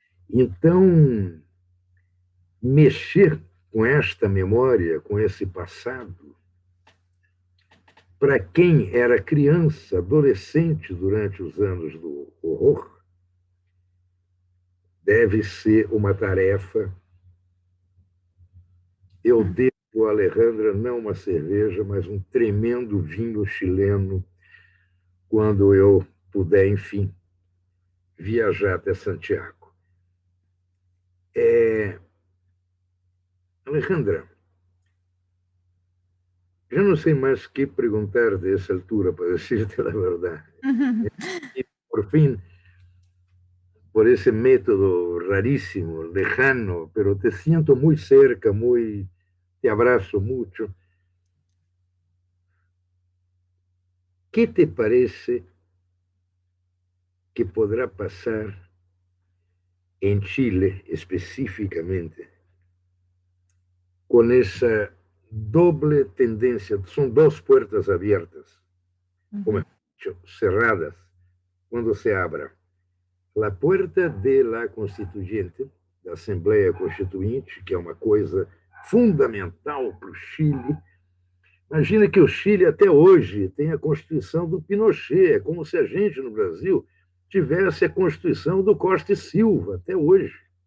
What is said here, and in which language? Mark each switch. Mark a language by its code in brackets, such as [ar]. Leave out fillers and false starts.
[pt] Então, mexer com esta memória, com esse passado, para quem era criança, adolescente durante os anos do horror, deve ser uma tarefa. Eu devo a Alejandra não uma cerveja, mas um tremendo vinho chileno, quando eu puder, enfim, viajar até Santiago. [es] Alejandra, yo no sé más qué preguntar de esa altura, para decirte la verdad. Y por fin, por ese método rarísimo, lejano, pero te siento muy cerca, te abrazo mucho. ¿Qué te parece que podrá pasar en Chile específicamente con esa doble tendencia? Son dos puertas abiertas, o mejor dicho, cerradas, cuando se abra la puerta de la constituyente, [pt] da Assembleia Constituinte, que é uma coisa fundamental para o Chile. Imagina que o Chile, até hoje, tem a Constituição do Pinochet. É como se a gente, no Brasil, tivesse a Constituição do Costa e Silva, até hoje.